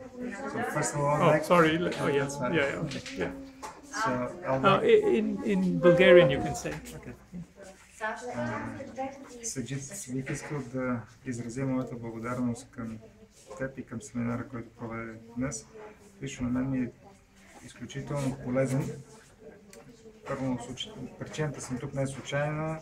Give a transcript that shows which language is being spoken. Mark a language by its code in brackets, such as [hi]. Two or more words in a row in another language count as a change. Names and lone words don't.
[en] So first of all, Oh, sorry. Oh, yes. Yeah. Okay. Yeah. So I'll In Bulgarian, you can say. Okay. [bg] Съджит, бих искал да изразя моята благодарност към теб и към семинара, който проведе днес. Лично на мен ми е изключително полезен. Първо, причината съм тук не е случайна.